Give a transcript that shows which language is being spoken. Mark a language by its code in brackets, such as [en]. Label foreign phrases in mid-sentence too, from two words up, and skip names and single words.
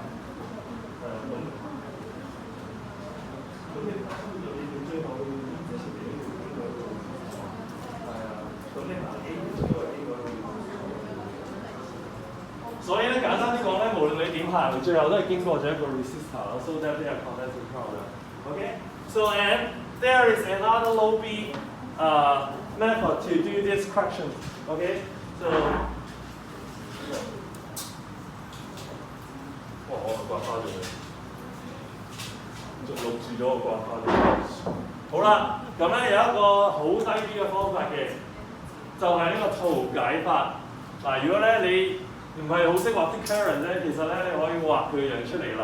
[yue] 咁你翻到你最後之前你都會邊個去做？係啊，咁你行 A 都係邊個去做？所以咧簡單啲講咧，無論你點行，最後都係經過咗一個 resistor 咯 ， [en] so that they are conducting current. Okay, so and there is another low B method to do this correction. Okay, so [yue] 我刮花咗佢，仲錄住咗我刮花咗。好啦，咁咧有一個好低 B 嘅方法嘅，就係呢個圖解法。嗱，如果咧你唔係好識畫啲 current 咧，其實咧你可以畫佢樣出嚟啦。